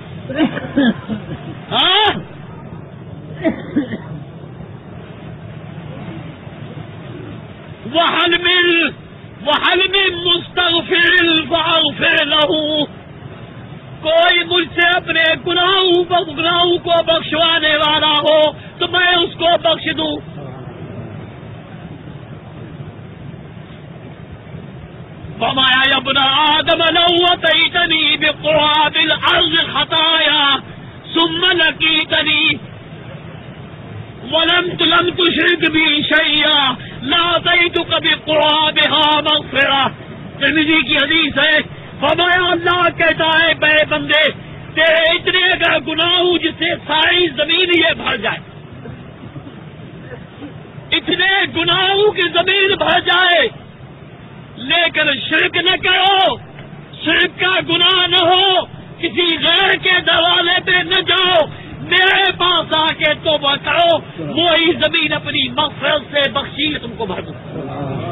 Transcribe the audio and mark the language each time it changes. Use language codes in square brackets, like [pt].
[ur] ہاں [ar] وَهَلْ مِن مُسْتَغْفِرٍ فَأَغْفِرْ لَهُ، [ur] کوئی مجھ سے اپنے گناہوں کو بخشوانے والا ہو تو میں اس کو بخش دوں. [ar] فرمایا یا ابن آدم لو اتیتنی بقراب الارض خطایا ثم لقیتنی ولم تشرک بی شیئا لاتیتک بقرابها مغفرہ. [ur] ترمذی کی حدیث ہے. فرمایا اللہ کہتا ہے بے بندے تیرے اتنے اگر گناہ ہو جس سے ساری زمین یہ بھر جائے، اتنے گناہوں کی زمین بھر جائے، لیکن شرک نہ کرو، شرک کا گناہ نہ ہو، کسی غیر کے دروازے پہ نہ جاؤ، میرے پاس آ کے توبہ کرو، وہی زمین اپنی مغفرت سے بخشی تم کو بھر دوں.